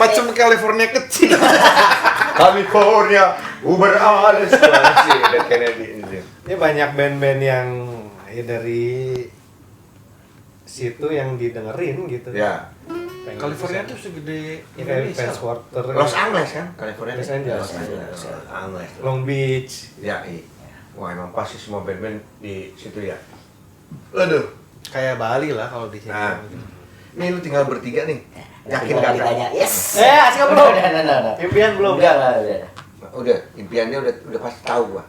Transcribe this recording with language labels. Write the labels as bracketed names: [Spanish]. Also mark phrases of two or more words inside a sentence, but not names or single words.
[Indonesian] macam California kecil. California, Uber alles. Masih Dead Kennedy ini. Ini banyak band-band yang ya, dari situ yang didengerin gitu. Ya. Pengen California bisa. tuh segede Ya, kayak Indonesia. Fans Quarter. Los Angeles kan, California. Los Angeles. Los Angeles. Long Beach. Ya, iya. Wah, emang pasti semua band-band di situ ya. Aduh. Kayak Bali lah kalau di sini. Nah. Nih lu tinggal bertiga nih. Yakin Tinggal gak? ditanya, yes. Asik belum? Udah. Impian belum? Enggak, udah. Udah, impiannya udah pasti tahu gua.